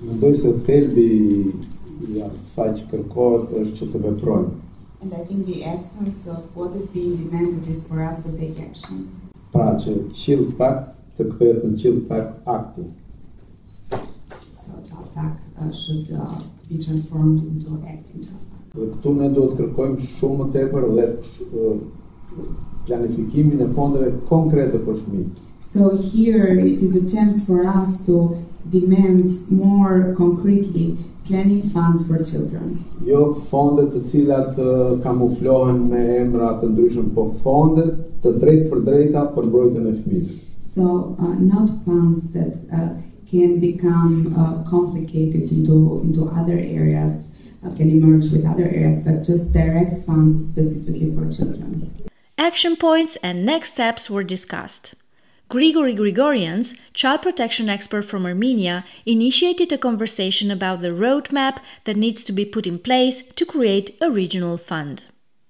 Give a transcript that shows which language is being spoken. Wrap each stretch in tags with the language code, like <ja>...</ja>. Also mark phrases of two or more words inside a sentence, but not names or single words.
<en>And I think the essence of what is being demanded is for us to take action. So ChildPact should be transformed into acting ChildPact.</en> <sq>Këtu ne do të kërkojmë shumë më tepër dhe planifikimin e fondeve konkrete për fëmijët.</sq> <en>So here it is a chance for us to demand more concretely planning funds for children.</en> <sq>Jo fonde të cilat kamuflohen me emra të ndryshëm, po fonde të drejtë për drejta për mbrojtjen e fëmijëve.</sq> <en>So not funds that can become complicated into other areas. Can emerge with other areas, but just direct funds specifically for children. Action points and next steps were discussed. Grigori Grigorians, child protection expert from Armenia, initiated a conversation about the roadmap that needs to be put in place to create a regional fund.</en>